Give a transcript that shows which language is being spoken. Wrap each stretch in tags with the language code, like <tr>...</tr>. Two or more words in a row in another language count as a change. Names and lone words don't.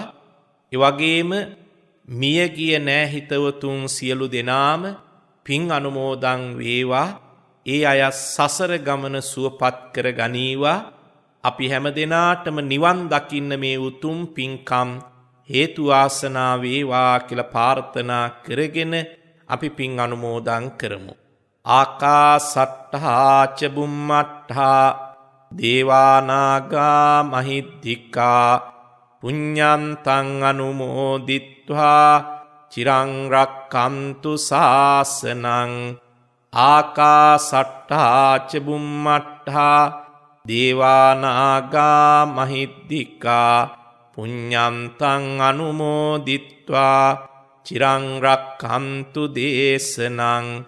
<si>ඒ වගේම මියගිය නෑහිතවතුන් සියලු දෙනාම පින් අනුමෝදන් වේවා. ඒ අය සසර ගමන සුවපත් කර ගනීවා. අපි හැම දිනාටම නිවන් දකින්න මේ උතුම් පින්කම් හේතු වාසනා වේවා කියලා ප්‍රාර්ථනා කරගෙන අපි පින් අනුමෝදන් කරමු.</si> <pi>ආකාසට්ඨා ච බුම්මට්ඨා දේවානාගා මහිද්దికා පුඤ්ඤන්තං අනුමෝදිත්වා චිරං රක්ඛන්තු ශාසනං. ආකාසට්ඨා ච බුම්මට්ඨා දේවානාගා මහිද්దికා පුඤ්ඤන්තං අනුමෝදිත්වා චිරං රක්ඛන්තු දේශනං.</pi>